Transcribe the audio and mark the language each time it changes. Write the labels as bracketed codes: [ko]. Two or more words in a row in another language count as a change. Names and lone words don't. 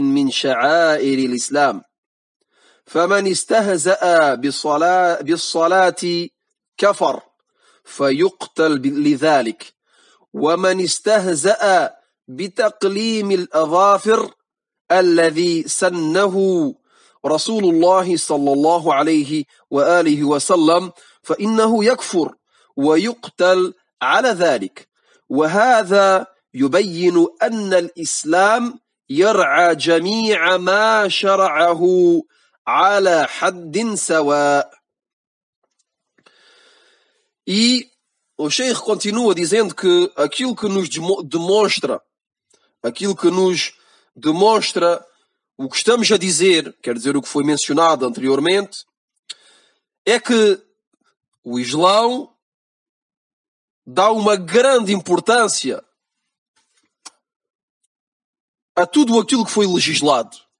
[ar] من شعائر الإسلام، فمن استهزأ بالصلاة كفر فيقتل لذلك، ومن استهزأ بتقليم الأظافر الذي سنه رسول الله صلى الله عليه وآله وسلم فإنه يكفر ويقتل على ذلك. وهذا يبين أن الإسلام يرعى جميع ما شرعه على حد سواء. [pt] E o Sheikh continua dizendo que aquilo que nos demonstra o que estamos a dizer, quer dizer, o que foi mencionado anteriormente, é que o Islão dá uma grande importância a tudo aquilo que foi legislado.